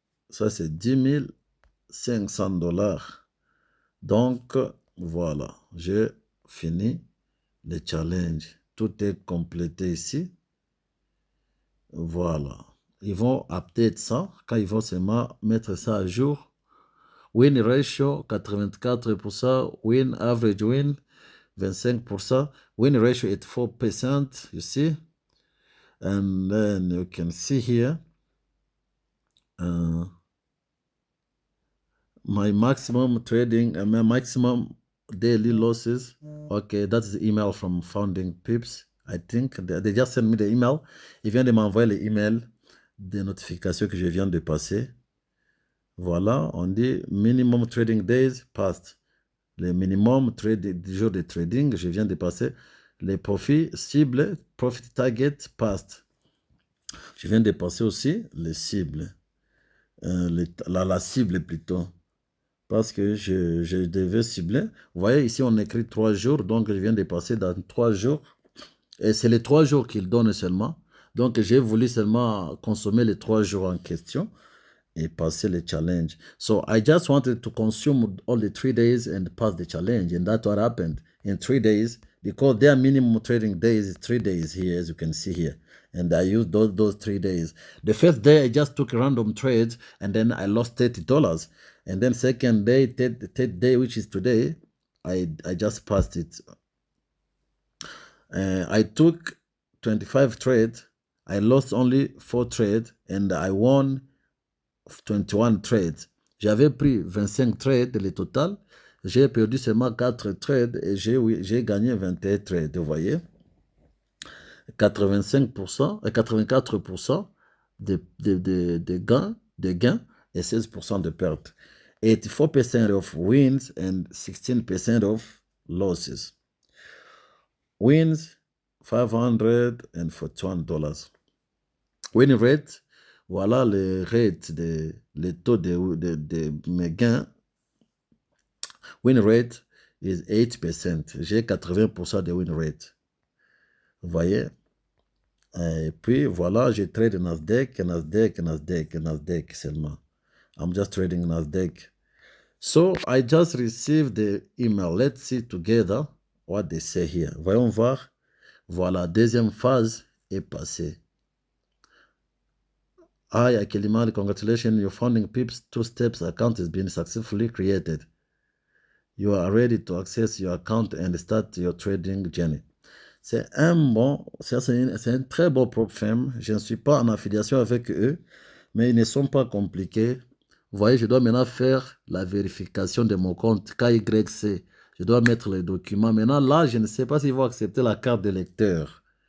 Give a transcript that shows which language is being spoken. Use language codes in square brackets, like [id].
[fr] Ça, c'est 10 500 $. Donc, voilà. J'ai fini le challenge. Tout est complété ici. Voilà. Ils vont update ça quand ils vont seulement mettre ça à jour. [en] Win ratio 84%, win average win 25%, win ratio at 4%, you see. And then you can see here my maximum trading and my maximum daily losses. Okay, that's the email from Founding Pips. I think they just sent me the email. [fr] Ils viennent de m'envoyer l'email des notifications que je viens de passer. Voilà, on dit [en] minimum trading days passed. [fr] Le minimum jours de trading, je viens de passer. Les profits cibles, [en] profit target passed. [fr] Je viens de passer aussi les cibles. La cible plutôt. Parce que je devais cibler. Vous voyez, ici, on écrit 3 jours. Donc, je viens de passer dans 3 jours. Et c'est les 3 jours qu'il donne seulement. Donc, j'ai voulu seulement consommer les 3 jours en question et passer le challenge. [en] So, I just wanted to consume all the 3 days and pass the challenge. And that's what happened in 3 days. Because their minimum trading days is 3 days here, as you can see here. And I used those 3 days. The first day, I just took random trades, and then I lost $30. And then second day, third day, which is today, I just passed it. I took 25 trades. I lost only 4 trades, and I won 21 trades. [fr] J'avais pris 25 trades, le total. J'ai perdu seulement 4 trades et j'ai gagné 21 trades, vous voyez. 85%, 84% de gains et 16% de pertes. [en] 84% of wins and 16% of losses. Wins, $541. [fr] Win rate, voilà le rate, le taux de mes gains. Win rate is 8%. J'ai 80% de win rate. Vous voyez? Et puis voilà, je trade Nasdaq seulement. [en] I'm just trading Nasdaq. So I just received the email. Let's see together what they say here. [fr] Voyons voir. Voilà, deuxième phase est passée. [en] Hi, Akeliman, congratulations. Your funding PIPS 2 steps account has been successfully created. You are ready to access your account and start your trading journey. [fr] C'est un très beau propre firme. Je ne suis pas en affiliation avec eux, mais ils ne sont pas compliqués. Vous voyez, je dois maintenant faire la vérification de mon compte KYC. Je dois mettre les documents. Maintenant, là, je ne sais pas s'ils vont accepter la carte de lecteur.